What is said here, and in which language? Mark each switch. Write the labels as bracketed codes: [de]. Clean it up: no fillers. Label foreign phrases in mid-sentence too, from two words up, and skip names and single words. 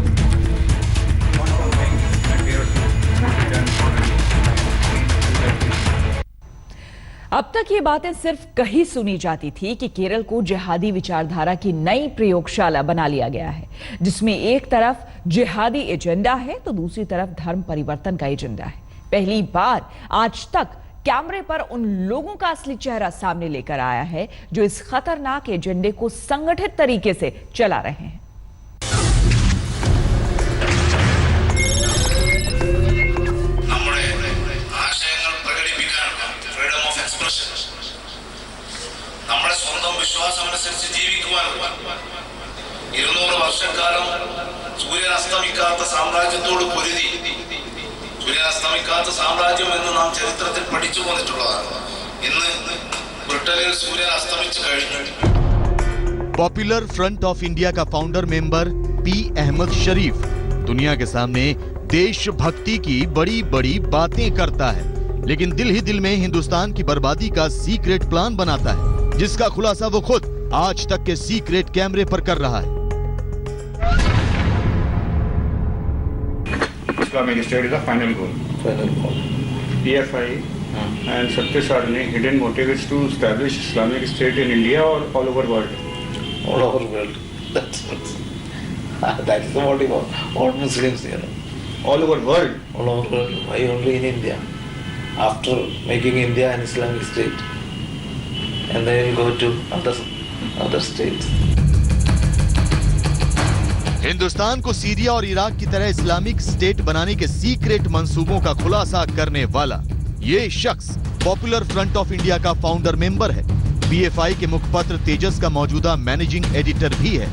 [hi] अब तक ये बातें सिर्फ कहीं सुनी जाती थी कि केरल को जिहादी विचारधारा की नई प्रयोगशाला बना लिया गया है, जिसमें एक तरफ जिहादी एजेंडा है तो दूसरी तरफ धर्म परिवर्तन का एजेंडा है। पहली बार आज तक कैमरे पर उन लोगों का असली चेहरा सामने लेकर आया है जो इस खतरनाक एजेंडे को संगठित तरीके से चला रहे हैं। [ml] നമ്മുടെ സ്വന്തം വിശ്വാസമനുസരിച്ച് ജീവിക്കുവാനും 200 വർഷക്കാലം സൂര്യൻ അസ്തമിക്കാത്ത സാമ്രാജ്യത്തോട് പൊരുതി, സൂര്യൻ അസ്തമിക്കാത്ത സാമ്രാജ്യം എന്ന് നാം ചരിത്രത്തിൽ പഠിച്ചു പോന്നിട്ടുള്ളതാണ്. ഇന്ന് ബ്രിട്ടനിൽ സൂര്യൻ അസ്തമിച്ചു കഴിഞ്ഞു। [hi] पॉपुलर फ्रंट ऑफ इंडिया का [en] founder member [hi] पी अहमद शरीफ दुनिया के सामने देशभक्ति की बड़ी बड़ी बातें करता है, लेकिन दिल ही दिल में हिंदुस्तान की बर्बादी का [en] secret plan [hi] बनाता है, जिसका खुलासा वो खुद आज तक के [en] secret camera [hi] पर कर रहा है। [en] Islamic State is the final goal. Final call. PFI and Satya Sarni hidden motive is to establish Islamic State in India or all over world. All over world. That's the motive of all Muslims, you know. All over world. All over world. Why only in India? After making India an Islamic state, and then go to other states. [hi] हिंदुस्तान को सीरिया और इराक की तरह [en] Islamic State [hi] बनाने के सीक्रेट मंसूबों का खुलासा करने वाला ये शख्स पॉपुलर फ्रंट ऑफ इंडिया का [en] founder member [hi] है। पीएफआई के मुखपत्र तेजस का मौजूदा [en] managing editor [hi] भी है।